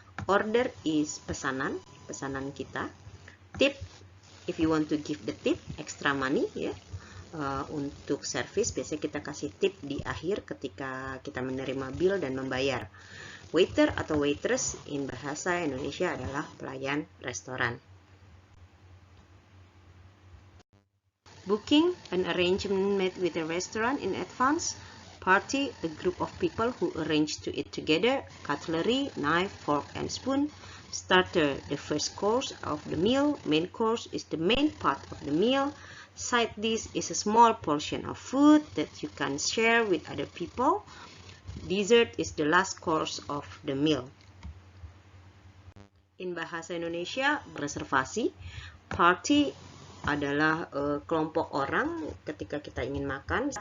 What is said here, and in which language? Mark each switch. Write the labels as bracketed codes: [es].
[en] Order is [id] pesanan kita. [en] Tip, if you want to give the tip, extra money, ya. [id] Untuk service biasanya kita kasih tip di akhir ketika kita menerima bill dan membayar. Waiter atau waitress in bahasa Indonesia adalah pelayan restoran. [en] Booking, an arrangement made with a restaurant in advance. Party, a group of people who arrange to eat together. Cutlery, knife, fork, and spoon. Starter, the first course of the meal. Main course is the main part of the meal. Side dish is a small portion of food that you can share with other people. Dessert is the last course of the meal. In bahasa Indonesia, [id] reservasi. Party adalah kelompok orang ketika kita ingin makan.